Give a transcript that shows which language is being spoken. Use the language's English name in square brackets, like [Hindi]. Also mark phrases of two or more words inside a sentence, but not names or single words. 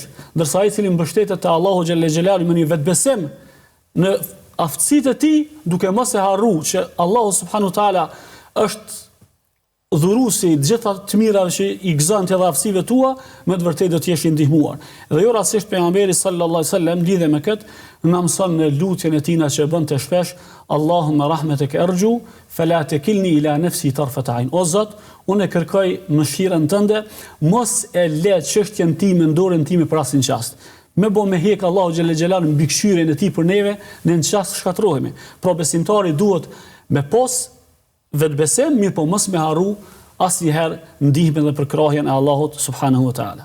[Albanian] Ndërsa ai i cili mbështetet te Allahu [Arabic] جل جلاله [Albanian] me një vetbesim në aftësitë e tij, duke mos e harruar që Allahu [Arabic] سبحانه وتعالى [Albanian] është dhuruesi të gjitha të mirave që i gëzon të edhe aftësive tua, me të vërtetë do të jesh i ndihmuar. Dhe jo rastësisht pejgamberi [Arabic] صلى الله عليه وسلم [Albanian] lidhe me këtë, na mëson në lutjen e tina që e bën të shpesh, [Arabic] اللهم رحمتك أرجو فلا تكلني إلى نفسي طرفة عين. [Albanian] O Zot, unë kërkoj mëshirën tënde, mos e le çështjen time në dorën time për asnjë çast. Me bo me hek Allahu [Arabic] جل جلاله [Albanian] mbi këshyrën e tij për neve, në çast shkatërrohemi. Pra besimtari duhet me pas vetbesim, mirë po mos me harru asnjëherë ndihmën dhe përkrahjen e Allahut [Arabic] سبحانه وتعالى.